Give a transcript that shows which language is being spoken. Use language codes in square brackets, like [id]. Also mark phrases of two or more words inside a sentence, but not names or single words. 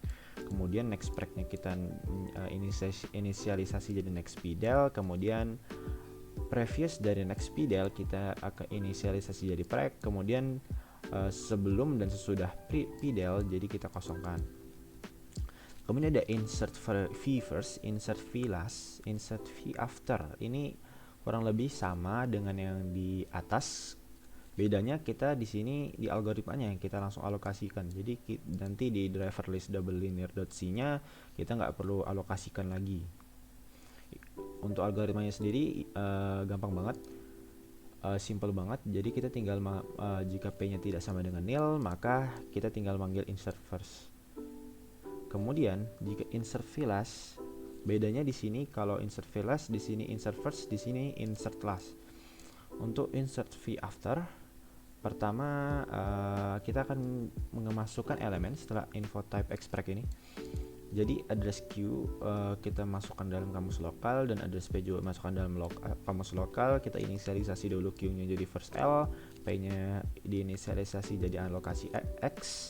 [id] Kemudian next packnya kita inisialisasi jadi next pdel. Kemudian previous dari next pdel kita akan inisialisasi jadi pack. Kemudian sebelum dan sesudah pdel jadi kita kosongkan. Kemudian ada insert v first, insert v last, insert v after. Ini kurang lebih sama dengan yang di atas. Bedanya kita di sini di algoritmanya yang kita langsung alokasikan. Jadi nanti di driver list double linear.c-nya kita nggak perlu alokasikan lagi. Untuk algoritmanya sendiri gampang banget, simple banget. Jadi kita tinggal jika p-nya tidak sama dengan nil, maka kita tinggal manggil insert first. Kemudian jika insert v last, bedanya di sini kalau insert v last di sini insert first, di sini insert last. Untuk insert v after, pertama kita akan memasukkan elemen setelah info type extract ini. Jadi address Q kita masukkan dalam kamus lokal dan address P juga masukkan dalam kamus lokal. Kita inisialisasi dulu Q-nya jadi first L, P-nya diinisialisasi jadi alokasi X.